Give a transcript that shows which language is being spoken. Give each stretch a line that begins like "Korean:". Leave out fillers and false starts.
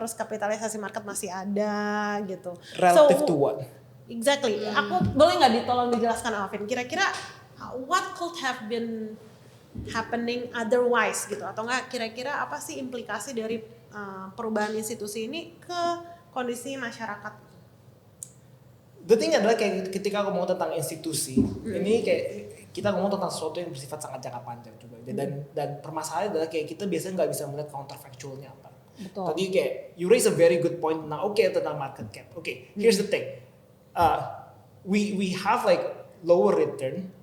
Indonesian: Terus kapitalisasi market masih ada gitu.
English: Relative to what?
Indonesian: Exactly. Aku boleh nggak ditolong dijelaskan Alvin?
English: Kira-kira what could have been happening otherwise gitu?
Indonesian: Atau nggak kira-kira apa sih implikasi dari perubahan institusi ini ke kondisi masyarakat?
English: The thing
Indonesian: adalah kayak ketika ngomong tentang institusi, ini kayak kita ngomong tentang sesuatu yang bersifat sangat jangka panjang juga. Dan permasalahannya adalah kayak kita biasanya nggak bisa melihat counterfactualnya apa. Betul. Tadi kayak
English: you raise a very good point.
Indonesian: Nah, tentang market cap.
English: Here's the thing. We have like lower return